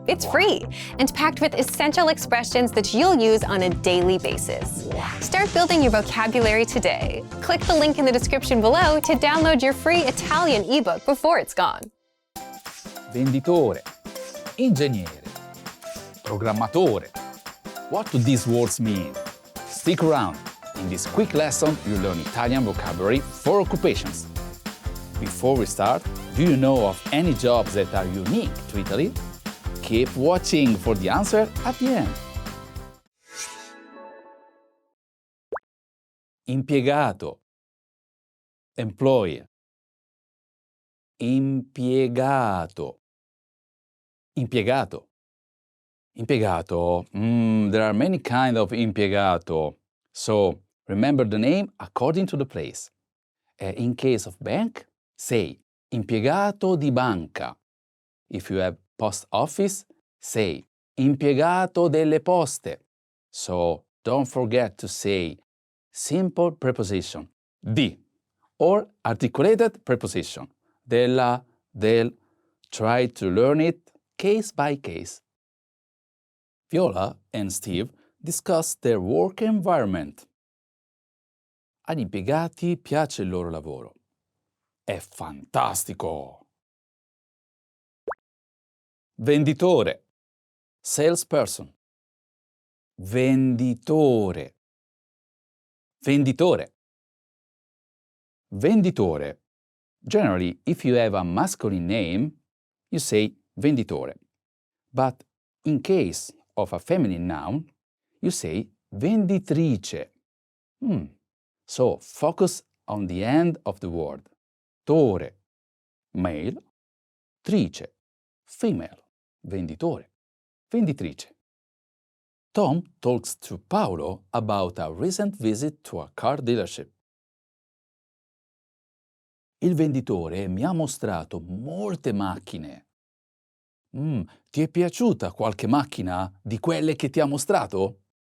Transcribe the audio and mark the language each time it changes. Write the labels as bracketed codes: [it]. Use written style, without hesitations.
[en] It's free and packed with essential expressions that you'll use on a daily basis. Start building your vocabulary today. Click the link in the description below to download your free Italian ebook before it's gone. [it] Venditore, ingegnere, programmatore. [en] What do these words mean? Stick around. In this quick lesson, you learn Italian vocabulary for occupations. Before we start, do you know of any jobs that are unique to Italy? Keep watching for the answer at the end. [it] Impiegato, employee. Impiegato, impiegato. [en] Impiegato, there are many kinds of impiegato, so remember the name according to the place. In case of bank, say [it] impiegato di banca. [en] If you have post office, say [it] impiegato delle poste. [en] So don't forget to say simple preposition, di, or articulated preposition, della, del. Try to learn it case by case. Viola and Steve discuss their work environment. [it] Agli impiegati piace il loro lavoro. È fantastico! Venditore, salesperson. Venditore, venditore. Venditore. [en] Generally, if you have a masculine name, you say venditore. But in case of a feminine noun, you say venditrice. So focus on the end of the word. Tore, male, trice, female, venditore, venditrice. Tom talks to Paolo about a recent visit to a car dealership. [it] Il venditore mi ha mostrato molte macchine. Ti è piaciuta qualche macchina di quelle che ti ha mostrato?